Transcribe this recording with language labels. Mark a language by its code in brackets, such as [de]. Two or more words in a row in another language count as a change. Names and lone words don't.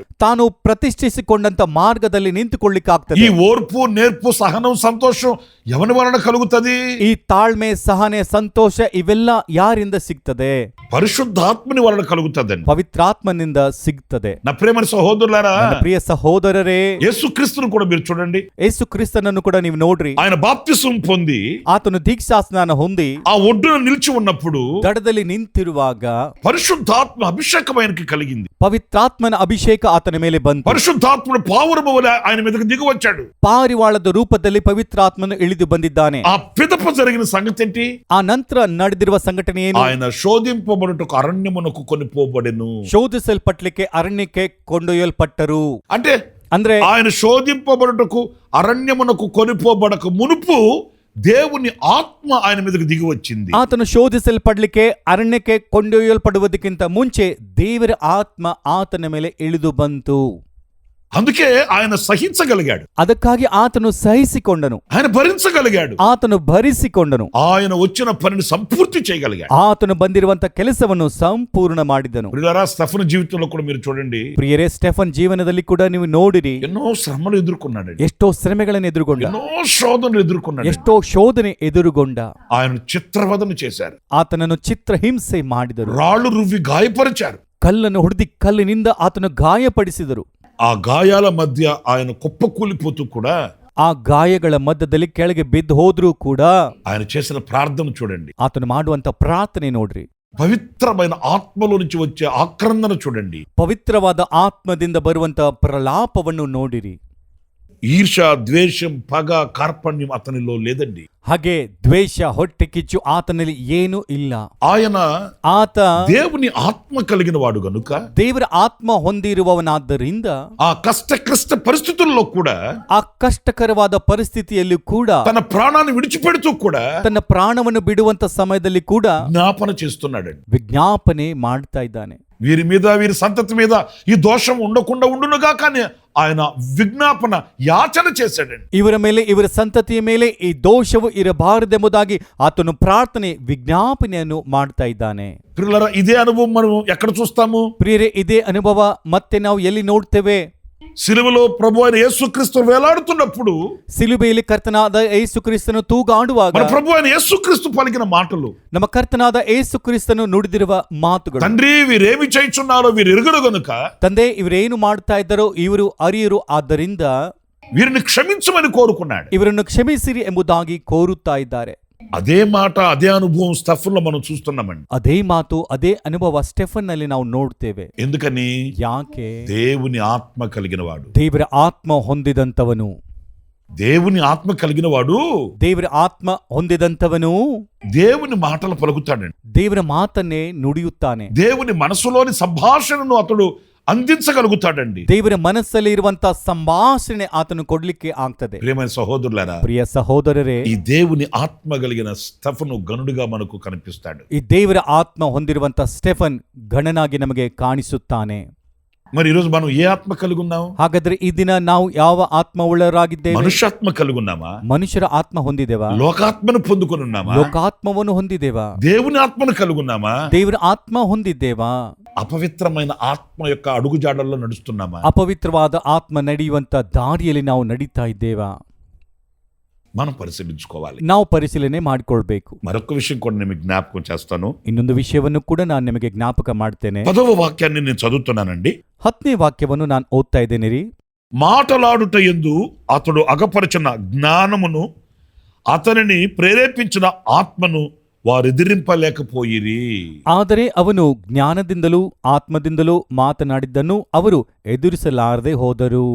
[kn] ತಾನು ಪ್ರತಿಷ್ಠಿಸಿಕೊಂಡಂತ ಮಾರ್ಗದಲ್ಲಿ ನಿಂತುಕೊಳ್ಳಿಕ್ಕಾಗ್ತದೆ. [te] ఈ ఓర్పు, నేర్పు, సహనం, సంతోషం ఎవరి వలన కలుగుతది? [kn] ಈ ತಾಳ್ಮೆ, ಸಹನೆ, ಸಂತೋಷ ಇವೆಲ್ಲ ಯಾರಿಂದ ಸಿಗ್ತದೆ? [te] పరిశుద్ధాత్మని వలన కలుగుతదండి, [kn] ಪವಿತ್ರಾತ್ಮನಿಂದ ಸಿಗ್ತದೆ. [te] నా ప్రియమైన సహోదరులారా, [kn] ನನ್ನ ಪ್ರಿಯ ಸಹೋದರರೇ, [te] యేసుక్రీస్తును కూడా మీరు చూడండి. [kn] ಯೇಸು ಕ್ರಿಸ್ತನನ್ನು ಕೂಡ ನೀವು ನೋಡ್ರಿ. [te] ఆయన బాప్తిసం పొంది [kn] ಆತನು ದೀಕ್ಷಾಸ್ನಾನ ಹೊಂದಿ [te] ఆ ఒడ్డున నిలిచి ఉన్నప్పుడు [kn] ದಡದಲ್ಲಿ ನಿಂತಿರುವಾಗ [te] పరిశుద్ధాత్మ అభిషేకం ఆయనకి కలిగింది. [kn] ಪವಿತ್ರಾತ್ಮನ ಅಭಿಷೇಕ ಆತನ ಮೇಲೆ ಬಂತು. [te] పరిశుద్ధాత్ముడు పావురము వలె ఆయన మీదకి దిగి వచ్చాడు. [kn] ಪಾರಿವಾಳದ ರೂಪದಲ್ಲಿ ಪವಿತ್ರಾತ್ಮನು ಇಳಿದು ಬಂದಿದ್ದಾನೆ. [te] ఆ పిదప జరిగిన సంగతి ఏంటి? [kn] ಆ ನಂತರ ನಡೆದಿರುವ ಸಂಘಟನೆ ಏನು? [te] ఆయన శోధింపబడుటకు అరణ్యమునకు కొనిపోబడెను. [kn] ಶೋಧಿಸಲ್ಪಟ್ಲಿಕ್ಕೆ ಅರಣ್ಯಕ್ಕೆ ಕೊಂಡೊಯ್ಯಲ್ಪಟ್ಟರು. ಅಂದ್ರೆ [te] ఆయన శోధింపబడుటకు అరణ్యమునకు కొనిపోబడక మునుపు దేవుని ఆత్మ ఆయన మీదకి దిగి వచ్చింది. [kn] ಆತನು ಶೋಧಿಸಲ್ಪಡ್ಲಿಕ್ಕೆ ಅರಣ್ಯಕ್ಕೆ ಕೊಂಡೊಯ್ಯಲ್ಪಡುವುದಕ್ಕಿಂತ ಮುಂಚೆ ದೇವರ ಆತ್ಮ ಆತನ ಮೇಲೆ ಇಳಿದು ಬಂತು. [te] అందుకే ఆయన సహించగలిగాడు, [kn] ಅದಕ್ಕಾಗಿ ಆತನು ಸಹಿಸಿಕೊಂಡನು, [te] ఆయన భరించగలిగాడు, [kn] ಆತನು ಭರಿಸಿಕೊಂಡನು, [te] ఆయన వచ్చిన పనిని సంపూర్తి చేయగలిగాడు. [kn] ಆತನು ಬಂದಿರುವಂತ ಕೆಲಸವನ್ನು ಸಂಪೂರ್ಣ ಮಾಡಿದನು. [te] ప్రియులారా, స్టెఫను జీవితంలో కూడా మీరు చూడండి, [kn] ಪ್ರಿಯರೇ, ಸ್ಟೆಫನ್ ಜೀವನದಲ್ಲಿ ಕೂಡ ನೀವು ನೋಡಿರಿ, [te] ఎన్నో శ్రమలు ఎదుర్కొన్నాడు, [kn] ಎಷ್ಟೋ ಶ್ರಮೆಗಳನ್ನು ಎದುರುಗೊಂಡ, [te] ఎన్నో శోధనలు ఎదుర్కొన్నాడు, [kn] ಎಷ್ಟೋ ಶೋಧನೆ ಎದುರುಗೊಂಡ. [te] ఆయన చిత్రవదన చేశారు, [kn] ಆತನನ್ನು ಚಿತ್ರಹಿಂಸೆ ಮಾಡಿದರು, [te] రాళ్ళు రువ్వి గాయపరిచారు, [kn] ಕಲ್ಲನ್ನು ಹೊಡೆದಿ ಕಲ್ಲಿನಿಂದ ಆತನು ಗಾಯಪಡಿಸಿದರು. [te] ఆ గాయాల మధ్య ఆయన కుప్పకూలిపోతూ కూడా, [kn] ಆ ಗಾಯಗಳ ಮಧ್ಯದಲ್ಲಿ ಕೆಳಗೆ ಬಿದ್ದು ಹೋದ್ರೂ ಕೂಡ [te] ఆయన చేసిన ప్రార్థన చూడండి, [kn] ಆತನು ಮಾಡುವಂತ ಪ್ರಾರ್ಥನೆ ನೋಡ್ರಿ, [te] పవిత్రమైన ఆత్మలో నుంచి వచ్చే ఆక్రందన చూడండి, [kn] ಪವಿತ್ರವಾದ ಆತ್ಮದಿಂದ ಬರುವಂತ ಪ್ರಲಾಪವನ್ನು ನೋಡಿರಿ. [te] ఈర్ష, ద్వేషం, పగ, కార్పణ్యం అతనిలో లేదండి. [kn] ಹಾಗೆ ದ್ವೇಷ, ಹೊಟ್ಟೆ ಕಿಚ್ಚು ಆತನಲ್ಲಿ ಏನೂ ಇಲ್ಲ. [te] ఆయన [kn] ಆತ [te] దేవుని ఆత్మ కలిగిన వాడు గనుక, [kn] ದೇವರ ಆತ್ಮ ಹೊಂದಿರುವವನಾದ್ದರಿಂದ [te] ఆ కష్ట పరిస్థితుల్లో కూడా, [kn] ಆ ಕಷ್ಟಕರವಾದ ಪರಿಸ್ಥಿತಿಯಲ್ಲೂ ಕೂಡ, [te] తన ప్రాణాన్ని విడిచిపెడుతూ కూడా [kn] ತನ್ನ ಪ್ರಾಣವನ್ನು ಬಿಡುವಂತ ಸಮಯದಲ್ಲಿ ಕೂಡ [te] జ్ఞాపన చేస్తున్నాడండి. [kn] ವಿಜ್ಞಾಪನೆ ಮಾಡ್ತಾ ಇದ್ದಾನೆ. [te] వీరి మీద, వీరి సంతతి మీద ఈ దోషం ఉండకుండా ఉండునుగా, కానీ ఆయన విజ్ఞాపన, యాచన చేశాడండి. [kn] ಇವರ ಮೇಲೆ, ಇವರ ಸಂತತಿಯ ಮೇಲೆ ಈ ದೋಷವು ಇರಬಾರದೆಂಬುದಾಗಿ ಆತನು ಪ್ರಾರ್ಥನೆ, ವಿಜ್ಞಾಪನೆಯನ್ನು ಮಾಡ್ತಾ ಇದ್ದಾನೆ. [te] ప్రియులారా, ఇదే అనుభవం మనం ఎక్కడ చూస్తాము? [kn] ಪ್ರಿಯರೇ, ಇದೇ ಅನುಭವ ಮತ್ತೆ ನಾವು ಎಲ್ಲಿ ನೋಡ್ತೇವೆ? [te] సిలువలో ప్రభు అయిన యేసుక్రీస్తు వేలాడుతున్నప్పుడు, [kn] ಸಿಲುಬೆಯಲ್ಲಿ ಕರ್ತನಾದ ಯೇಸು ಕ್ರಿಸ್ತನು ತೂಗಾಡುವಾಗ [te] మన ప్రభు అయిన యేసుక్రీస్తు పలికిన మాటలు, [kn] ನಮ್ಮ ಕರ್ತನಾದ ಯೇಸು ಕ್ರಿಸ್ತನು ನುಡಿದಿರುವ ಮಾತುಗಳು, [te] తండ్రి వీరేమి చేయుచున్నారో వీరు ఎరుగరు గనుక, [kn] ತಂದೆ ಇವರೇನು ಮಾಡ್ತಾ ಇದ್ದಾರೋ ಇವರು ಅರಿಯರು, ಆದ್ದರಿಂದ [te] వీరిని క్షమించమని కోరుకున్నాడు. [kn] ಇವರನ್ನು ಕ್ಷಮಿಸಿರಿ ಎಂಬುದಾಗಿ ಕೋರುತ್ತಾ ಇದ್ದಾರೆ. [te] అదే మాట, అదే అనుభవం స్టెఫన్లో మనం చూస్తున్నామండి. [kn] ಅದೇ ಮಾತು, ಅದೇ ಅನುಭವ ಸ್ಟೆಫನ್ ನಲ್ಲಿ ನಾವು ನೋಡ್ತೇವೆ. [te] ఎందుకని? [kn] ಯಾಕೆ? [te] దేవుని ఆత్మ కలిగిన వాడు, [kn] ದೇವರ ಆತ್ಮ ಹೊಂದಿದಂತವನು, [te] దేవుని ఆత్మ కలిగిన వాడు, [kn] ದೇವರ ಆತ್ಮ ಹೊಂದಿದಂತವನು [te] దేవుని మాటలు పలుకుతాడండి, [kn] ದೇವರ ಮಾತನ್ನೇ ನುಡಿಯುತ್ತಾನೆ, [te] దేవుని మనసులోని సంభాషణను అతడు అందించగలుగుతాడండి. [kn] ದೇವರ ಮನಸ್ಸಲ್ಲಿ ಇರುವಂತ ಸಂಭಾಷಣೆ ಆತನು ಕೊಡ್ಲಿಕ್ಕೆ ಆಗ್ತದೆ. [te] ప్రియమైన సహోదరులారా, [kn] ಪ್ರಿಯ ಸಹೋದರರೇ, [te] ఈ దేవుని ఆత్మ కలిగిన స్టెఫను గనుడుగా మనకు కనిపిస్తాడు. [kn] ಈ ದೇವರ ಆತ್ಮ ಹೊಂದಿರುವಂತ ಸ್ಟೆಫನ್ ಗಣನಾಗಿ ನಮಗೆ ಕಾಣಿಸುತ್ತಾನೆ. [te] మరి ఈరోజు మనం ఏ ఆత్మ కలిగి ఉన్నాం? [kn] ಹಾಗಾದ್ರೆ ಈ ದಿನ ನಾವು ಯಾವ ಆತ್ಮ ಉಳ್ಳವರಾಗಿದ್ದೇವೆ? [te] మనుష్యాత్మ కలిగి ఉన్నామా? [kn] ಮನುಷ್ಯರ ಆತ್ಮ ಹೊಂದಿದ್ದೇವಾ? [te] లోకాత్మను పొందుకొని ఉన్నామా? [kn] ಲೋಕಾತ್ಮವನ್ನು ಹೊಂದಿದ್ದೇವಾ? [te] దేవుని ఆత్మను కలిగి ఉన్నామా? [kn] ದೇವರ ಆತ್ಮ ಹೊಂದಿದ್ದೇವಾ? [te] అపవిత్రమైన ఆత్మ యొక్క అడుగుజాడల్లో నడుస్తున్నామా? [kn] ಅಪವಿತ್ರವಾದ ಆತ್ಮ ನಡೆಯುವಂತ ದಾರಿಯಲ್ಲಿ ನಾವು ನಡೀತಾ ಇದ್ದೇವಾ? [te] మనం పరిశీలించుకోవాలి. [kn] ನಾವು ಪರಿಶೀಲನೆ ಮಾಡಿಕೊಳ್ಬೇಕು. [te] మరొక విషయం కూడా నేను జ్ఞాపకం చేస్తాను. [kn] ಇನ್ನೊಂದು ವಿಷಯವನ್ನು ಕೂಡ ನಾನು ನಿಮಗೆ ಜ್ಞಾಪಕ ಮಾಡ್ತೇನೆ. [te] 10వ వాక్యాన్ని నేను చదువుతున్నానండి. [kn] 10ನೇ ವಾಕ್ಯವನ್ನು ನಾನು ಓದ್ತಾ ಇದ್ದೇನೆ ರೀ. [te] మాటలాడుట యందు అతడు అగపరచిన జ్ఞానమును, అతనిని ప్రేరేపించిన ఆత్మను ವಾರೆದಿರಿಂಪಲೇకపోಯಿರಿ. [kn] ಆದರೆ ಅವನು ಜ್ಞಾನದಿಂದಲೂ ಆತ್ಮದಿಂದಲೂ ಮಾತನಾಡಿದ್ದನ್ನು ಅವರು ಎದುರಿಸಲಾರದೆ ಹೋದರು.